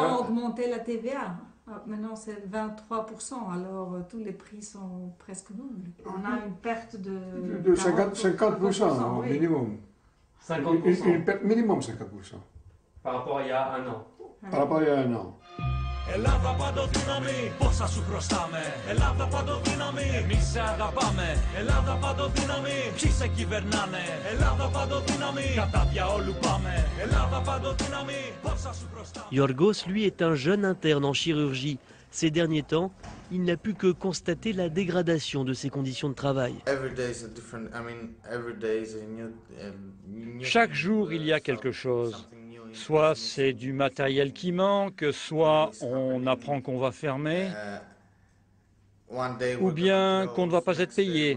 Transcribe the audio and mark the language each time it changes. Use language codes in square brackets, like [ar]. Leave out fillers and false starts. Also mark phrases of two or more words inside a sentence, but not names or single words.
[fr] Ils ont augmenté la TVA. Maintenant, c'est 23%. Alors, tous les prix sont presque nuls. On a une perte de 50% au minimum. 50%. Une perte minimum 50%. Par rapport à il y a un an. Par rapport à il y a un an. [el] Ελλάδα παντοδύναμη, πόσα σου χρωστάμε. Ελλάδα παντοδύναμη, εμείς σε αγαπάμε. Ελλάδα παντοδύναμη, ποιοι σε κυβερνάνε. Ελλάδα παντοδύναμη, κατά διαόλου πάμε. Ελλάδα παντοδύναμη, πόσα σου χρωστάμε. [fr] Yorgos, lui, est un jeune interne en chirurgie. Ces derniers temps, il n'a pu que constater la dégradation de ses conditions de travail. Chaque jour, il y a quelque chose. Soit c'est du matériel qui manque, soit on apprend qu'on va fermer, ou bien qu'on ne va pas être payé.